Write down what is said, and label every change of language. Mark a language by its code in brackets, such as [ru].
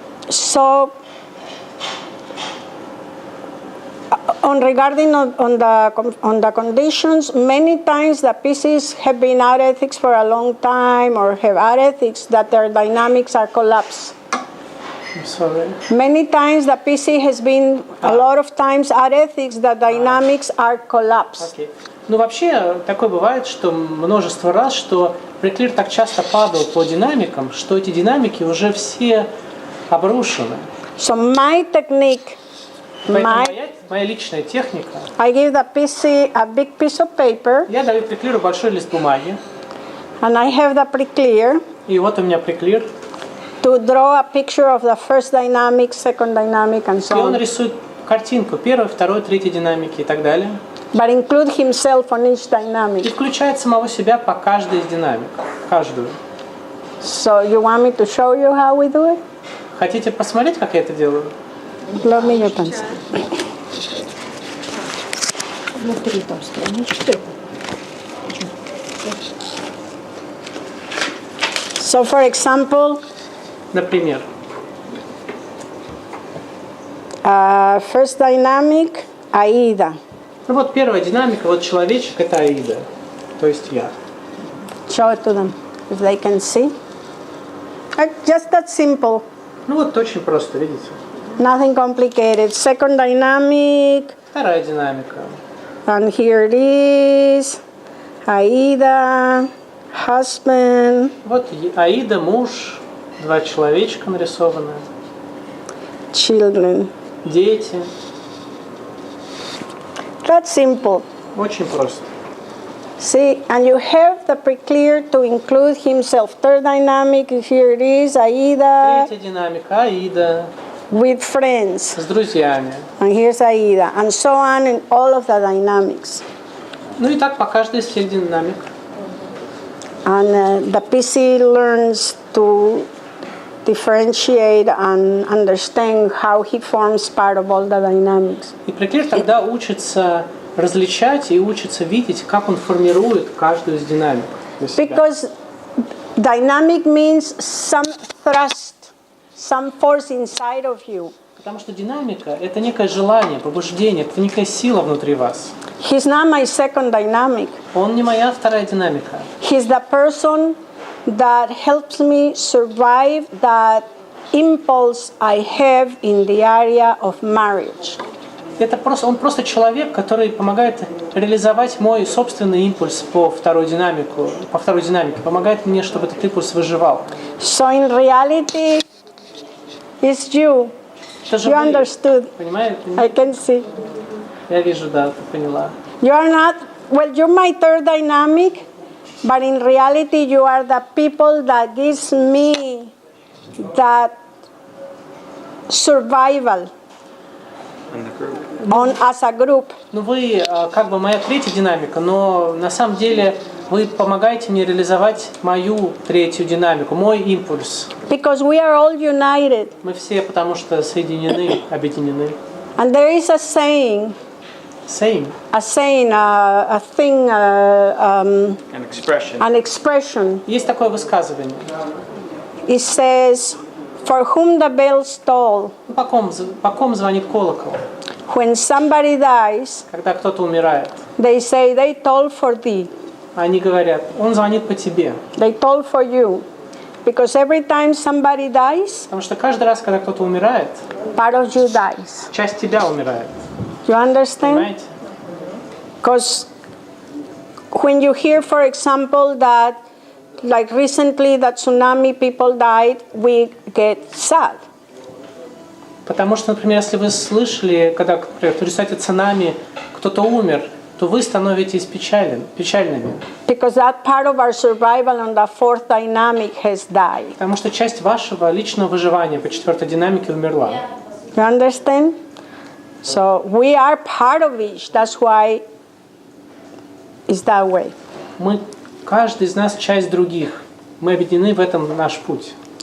[en] So regarding on the conditions, many times the PCs have been out ethics for a long time or have out ethics that their dynamics are collapsed. I'm sorry. Many times the PC has been, a lot of times at ethics, the dynamics are collapsed. Okay. [ru] Ну, вообще, такое бывает, что множество раз, что преклир так часто падал по динамикам, что эти динамики уже все обрушены. [en] So my technique, [ru] Поэтому моя личная техника, [en] I give the PC a big piece of paper, [ru] я даю преклиру большой лист бумаги, [en] and I have the preclear [ru] и вот у меня преклир, [en] to draw a picture of the first dynamic, second dynamic, and [ru] и [en] so [ru] он [en] on. [ru] рисует картинку первой, второй, третьей динамики и так далее. [en] But include himself on each [ru] И [en] dynamic. [ru] включает самого себя по каждой из динамик, каждую. [en] So you want me to show you how we do it? [ru] Хотите посмотреть, как я это делаю? [en] Love me your pencil. [ru] Внутри там странички. [en] So for example, [ru] Например, [en] first dynamic, Aida. [ru] ну вот первая динамика, вот человечек — это Аида, то есть я. [en] Show it to them if they can see. Just that simple, [ru] Ну вот очень просто, видите. [en] nothing complicated. Second dynamic, [ru] Вторая динамика. [en] and here it is. Aida, husband, [ru] Вот Аида, муж, два человечка нарисованы, [en] children. [ru] дети. [en] That's simple. [ru] Очень просто. [en] See, and you have the preclear to include himself. Third dynamic, here it is, Aida [ru] Третья динамика, Аида [en] with friends. [ru] с друзьями. [en] And here's Aida, and so on in all of the dynamics. [ru] Ну и так по каждой из всех динамик. [en] And the PC learns to differentiate and understand how he forms part of all the dynamics. [ru] И преклир тогда учится различать и учится видеть, как он формирует каждую из динамик для себя. [en] Because dynamic means some thrust, some force inside of you. [ru] Потому что динамика — это некое желание, побуждение, это некая сила внутри вас. [en] He's not my second dynamic. [ru] Он не моя вторая динамика. [en] He's the person that helps me survive that impulse I have in the area of marriage. [ru] Он просто человек, который помогает реализовать мой собственный импульс по второй динамике, помогает мне, чтобы этот импульс выживал. [en] So in reality, it's you. [ru] Это же [en] You [ru] вы, [en] understood. [ru] понимаете? [en] I can see. [ru] Я вижу, да, ты поняла. [en] You are not, well, you're my third dynamic, but in reality, you are the people that gives me that survival as a group. [ru] Ну вы как бы моя третья динамика, но на самом деле вы помогаете мне реализовать мою третью динамику, мой импульс. [en] Because we are all united. [ru] Мы все потому что соединены, объединены. [en] And there is a saying. A thing, an expression. [ru] Есть такое высказывание. [en] It says, "For whom the bells toll." [ru] По ком звонит колокол? [en] When somebody dies, [ru] когда кто-то умирает. [en] They say they toll for thee. [ru] Они говорят, он звонит по тебе. [en] They toll for you, because every time somebody dies, [ru] потому что каждый раз, когда кто-то умирает, [en] part of you dies. [ru] Часть тебя умирает. [en] You understand? Because when you hear, for example, that like recently that tsunami people died, we get sad. [ru] Потому что, например, если вы слышали, когда, например, в результате цунами кто-то умер, то вы становитесь печальными. [en] Because that part of our survival on the fourth dynamic has died. [ru] Потому что часть вашего личного выживания по четвертой динамике умерла. [en] You understand? So we are part of each. That's why it's that way. [ru] Каждый из нас часть других. Мы объединены в этом наш путь.